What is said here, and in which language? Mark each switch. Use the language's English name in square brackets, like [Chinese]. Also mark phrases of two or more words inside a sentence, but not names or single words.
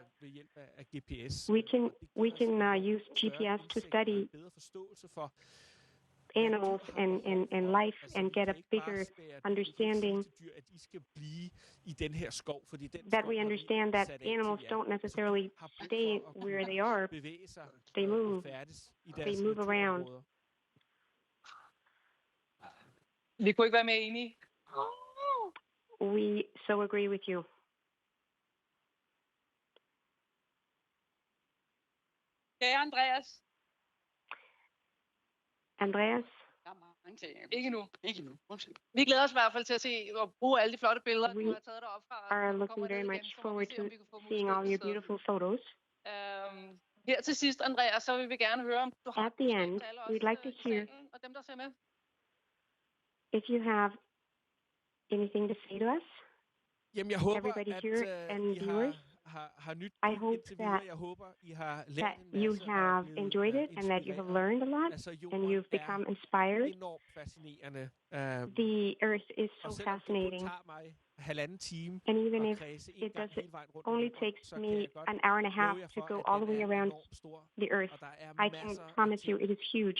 [English] We can use GPS to study animals and life and get a bigger understanding that we understand that animals don't necessarily stay where they are. They move around. [Danish] Vi kunne ikke være mere enige. [English] We so agree with you. [Danish] Kære Andreas. Andreas? Ikke nu. Vi glæder os i hvert fald til at se og bruge alle de flotte billeder, du har taget derop fra. [English] We are looking very much forward to seeing all your beautiful photos. [Danish] Her til sidst, Andreas, så vil vi gerne høre, om du har [English] at the end, we'd like to hear [Danish] og dem, der ser med. [English] If you have anything to say to us. [Danish] Jamen, jeg håber, everybody at [English] here and viewers. [Danish] har nyt [English] I hope that you have enjoyed it and that you have learned a lot and you've become inspired. The Earth is so fascinating. And even if only takes me an hour and a half to go all the way around the Earth, I can promise you it is huge.